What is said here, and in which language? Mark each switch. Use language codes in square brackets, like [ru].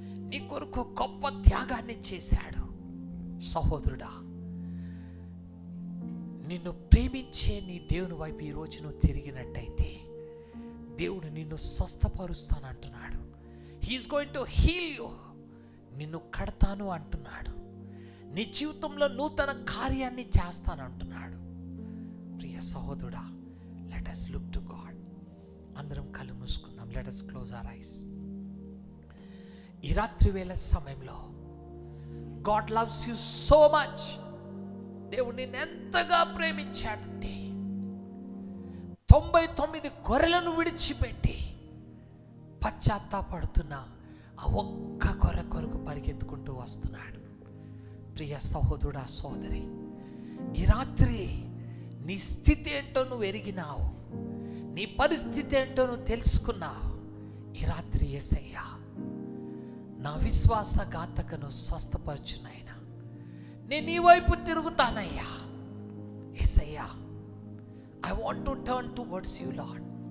[te] నీ కొరకు గొప్ప త్యాగాన్ని చేశాడు. సహోదరుడా, నిన్ను ప్రేమించే నీ దేవుని వైపు ఈరోజు నువ్వు తిరిగినట్టయితే దేవుడు నిన్ను స్వస్థపరుస్తానంటున్నాడు. [en] He is going to heal you. [te] నిన్ను కడతాను అంటున్నాడు. నీ జీవితంలో నూతన కార్యాన్ని చేస్తానంటున్నాడు. ప్రియ సహోదరుడా, [en] Let us look to God. [te] అందరం కళ్ళు మూసుకుందాం. [en] Let us close our eyes. [te] ఈ రాత్రి వేళ సమయంలో [en] God loves you so much. [te] దేవుడు నిన్ను ఎంతగా ప్రేమించాడంటే 99 గొర్రెలను విడిచిపెట్టి పశ్చాత్తాపడుతున్న ఆ ఒక్క గొర్రె కొరకు పరిగెత్తుకుంటూ వస్తున్నాడు. ప్రియ సహోదరుడా, సోదరి, ఈ రాత్రి నీ స్థితి ఏంటో నువ్వు ఎరిగినావు, నీ పరిస్థితి ఏంటో నువ్వు తెలుసుకున్నావు. ఈ రాత్రి యేసయ్యా, నా విశ్వాసఘాతకను స్వస్థపరచునైనా, నేను నీ వైపు తిరుగుతానయ్యా. [en] యేసయ్యా, I want to turn towards you, Lord.